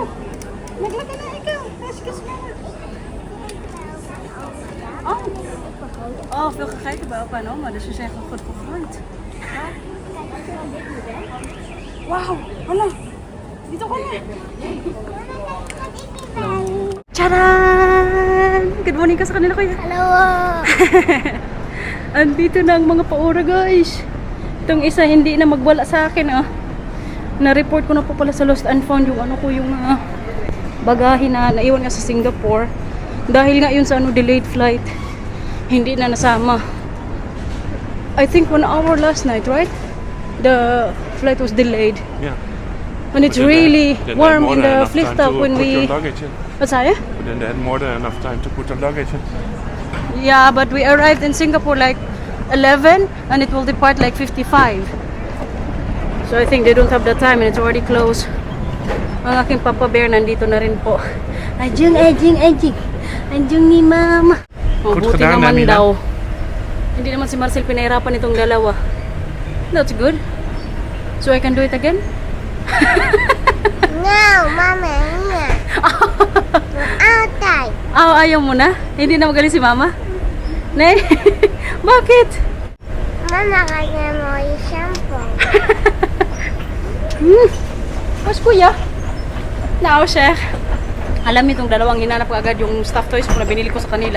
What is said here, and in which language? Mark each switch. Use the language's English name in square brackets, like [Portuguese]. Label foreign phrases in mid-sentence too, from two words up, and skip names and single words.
[Filipino] Naglaki na ikaw. [English] Excuse me. [Filipino] Oh. [Dutch] Oh, veel gegeten bij opa en oma, dus ze zeggen goed gegroeid. Wauw, [Filipino] wala. Dito ka na. Charan! [English] Good morning [Filipino] ka sa kanila, kuya. Hello! Andito na ang mga paura, guys. Itong isa hindi na magwala sa akin, ah. Na-report ko na po pala sa Lost and Found yung ano ko, yung bagahe na naiwan nga sa Singapore. Dahil nga yun sa ano, [English] delayed flight. [Filipino] Hindi na nasama. [English] I think 1 hour last night, right? The flight was delayed. Yeah. And it's But then really they had warm more in than the enough flip time stop to when put your we... luggage in. What's that? But then they had more than enough time to put your luggage in. Yeah, but we arrived in Singapore like 11 and it will depart like 55. So I think they don't have the time and it's already closed. [Filipino] Ang aking Papa Bear nandito na rin po. Ajung, ajung, ajung. Ajung ni Mama. Oh, [English] Good [Filipino] buti [Dutch] gedaan, [Filipino] naman [Dutch] Nina. [Filipino] daw. Hindi naman si Marcel pinahirapan itong dalawa. [English] That's good. So I can do it again? No, Mama, no. Outside. [Filipino] Oh, ayaw mo na? Hindi na magaling si Mama? Nay? Bakit? Mama, kaya mo yung shampoo. Mas kuya. Now, Sheikh. Alam niyo itong dalawang hinanap ko agad yung [English] stuffed toys [Filipino] ko na binili ko sa kanila.